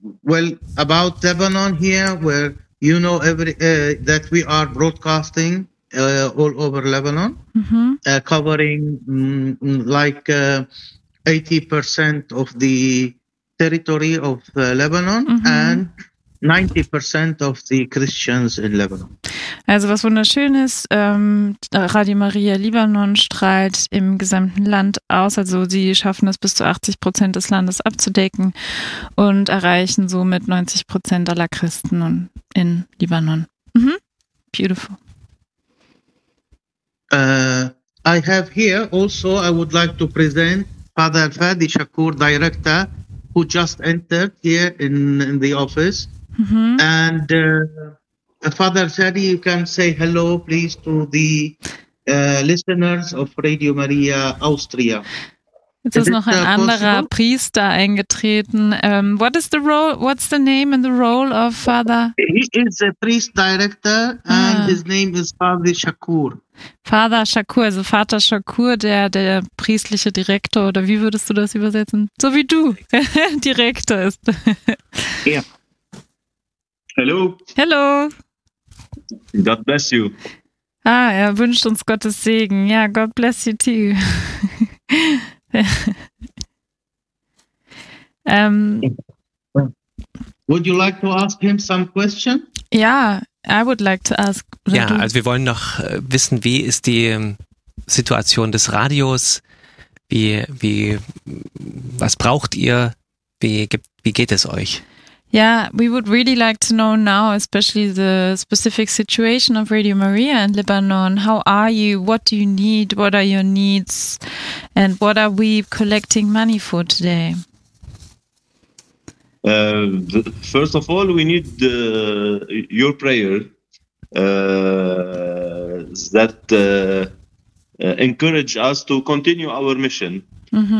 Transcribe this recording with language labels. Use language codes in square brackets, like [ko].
[en] Well, about Lebanon here, where you know that we are broadcasting all over Lebanon, covering like 80% of the territory of Lebanon and 90% of the Christians in Lebanon. [de] Also was wunderschön ist, Radio Maria Libanon strahlt im gesamten Land aus. Also sie schaffen es bis zu 80% des Landes abzudecken und erreichen somit 90% aller Christen in Libanon. [en] Mhm. Beautiful. I have here also, I would like to present Father Fadi Shakur, director, who just entered here in the office. Mm-hmm. And Father Sadi, you can say hello, please, to the listeners of Radio Maria Austria. [de] Jetzt ist noch ein anderer Priester eingetreten. [en] What's the name and the role of Father? He is a priest director and his name is Father Shakur. [de] Father Shakur, also Vater Shakur, der priestliche Direktor, oder wie würdest du das übersetzen? So wie du Direktor ist. [en] Ja. Yeah. Hello. Hello. God bless you. [de] Ah, er wünscht uns Gottes Segen. Ja, [en] yeah, God bless you too. Would you like to ask him some question? Yeah, I would like to ask. [de] Ja, also wir wollen noch wissen, wie ist die Situation des Radios? Wie was braucht ihr? Wie geht es euch? [en] Yeah, we would really like to know now, especially the specific situation of Radio Maria in Lebanon. How are you? What do you need? What are your needs? And what are we collecting money for today? First of all, we need your prayer that encourage us to continue our mission. Mm-hmm.